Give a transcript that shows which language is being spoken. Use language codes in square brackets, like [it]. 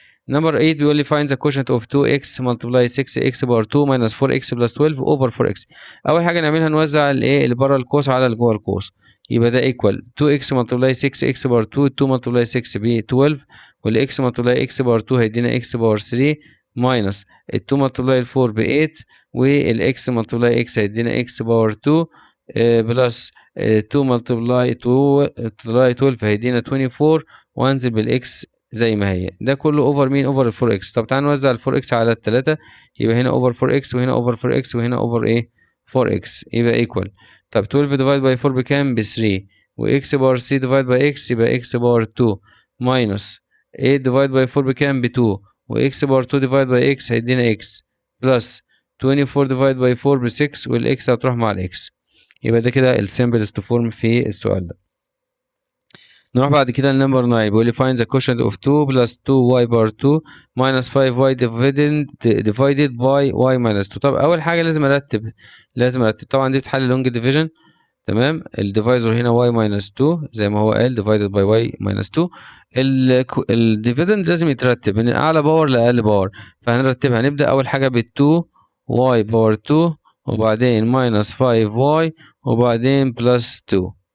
[ar] نمبر 8 بيقول لي [en] find the quotient of 2x multiply 6x power 2 minus 4x plus 12 over 4x. [ar] اول حاجه نعملها نوزع الايه اللي بره القوس على اللي جوه القوس، يبقى ده equal 2x multiply 6x باور 2 2 multiply 6 ب 12 والx multiply x باور 2 هيدينا x باور 3 minus ال 2 multiply 4 ب 8 والx multiply x هيدينا x باور 2 بلس 2 multiply 12 هيدينا 24 وانزل بالاكس زي ما هي. ده كله اوفر مين؟ اوفر ال 4 اكس. طب تعال نوزع ال 4 اكس على الثلاثه، يبقى هنا اوفر 4 اكس وهنا اوفر 4 اكس وهنا اوفر ايه 4 اكس، يبقى ايكوال. طب 12 ديفايد باي 4 بكام؟ ب 3 واكس باور 3 ديفايد باي اكس يبقى اكس باور 2 ماينس 8 ديفايد باي 4 بكام؟ ب 2 واكس باور 2 ديفايد باي اكس هيدينا اكس بلس 24 ديفايد باي 4 ب 6 والاكس هتروح مع الاكس. يبقى ده كده السمبلست فورم في السؤال ده. نروح بعد كده لنمبر 9 بيقول لي [en] find the quotient of 2 plus 2y power 2 minus 5y divided by y minus 2. [ar] طب اول حاجه لازم ارتب طبعا دي بتحل لونج ديفيجن. تمام، الديفايزر هنا y minus 2 زي ما هو قال divided by y minus 2. الديفيدند لازم يترتب من اعلى باور لاقل باور، فهنرتبها. هنبدا اول حاجه بال 2y باور 2 وبعدين minus 5y وبعدين plus 2.